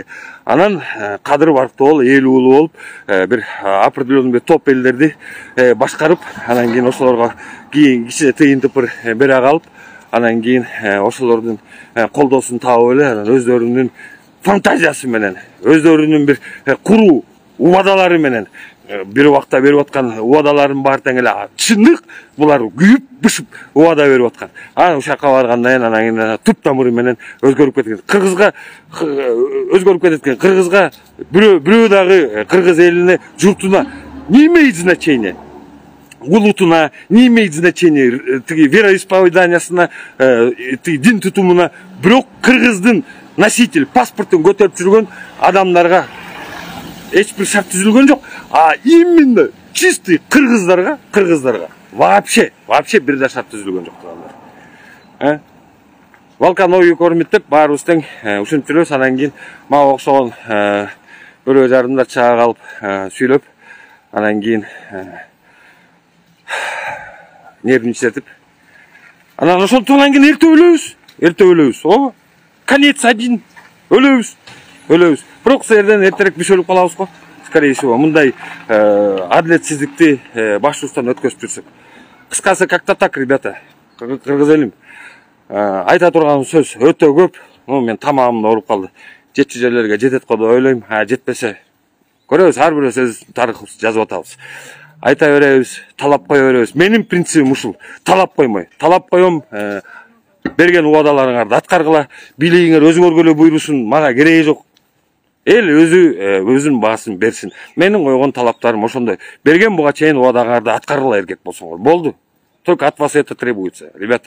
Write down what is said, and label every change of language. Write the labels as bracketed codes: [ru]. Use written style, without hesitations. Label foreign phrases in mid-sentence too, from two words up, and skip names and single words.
[ky] Анан кадыр барктуу болуп, эл уулу болуп, бир определенный бир топ элдерди башкарып, анан кийин ошолорго кийин кичине тыйын тыпыр бере калып, анан кийин ошолордун колдоосун таап эле, анан өздөрүнүн фантазиясы менен, өздөрүнүн бир куруу убадалары менен бир убакта берип аткан убадаларын баары тең эле чындык, булар күйүп бышып убада берип аткан. Анан ушакка баргандан кийин анан кийин түп тамыры менен өзгөрүп кеткен. Кыргызга бирөө дагы кыргыз элине, журтуна [ru] не имеет значения. Улутуна не имеет значения, [ky] вероисповеданиясына, дин тутумуна, бирок кыргыздын носитель паспортун көтөрүп жүргөн адамдарга эч бир шарт түзүлгөн жок. [ru] А именно чистый [ky] кыргыздарга вообще бир да шарт түзүлгөн жок тугандар. Волкановый көрмөттөп баарыбыз тең ушинтип жүрөбүз. Анан кийин мага окшогон бирөө жарымда чыга калып сүйлөп, анан кийин нервничатып, анан ошондон кийин эртеп өлөбүз. Ооба. [ru] Конец один. [ky] Өлөбүз. Бирок силерден эртерээк биз өлүп калабыз го. [ru] Скорее всего, [ky] мындай адилетсиздикти башыбыздан өткөзүп жүрсөк. Кыскасы, [ru] как-то так, ребята. [ky] Кыргыз элим. Айта турган сөз өтө көп. Мен тамамым ооруп калды. Жетчү жерлерге жетет го деп ойлойм. Жетпесе көрөбүз, ар бирөөбүз өз тарыхыбызды жазып атабыз. Айта беребиз, талап кое беребиз. Менин принцибим ушул. Талап коймой. Талап коем, берген убадаларыңарды аткаргыла. Бийлигиңер өзүңөргө эле буйрусун, мага кереги жок. Эл өзүнүн баасын берсин. Менин койгон талаптарым ошондой. Берген буга чейин убадаңарды аткаргыла эркек болсоңор. Болду. [ru] Только от вас это требуется, ребята.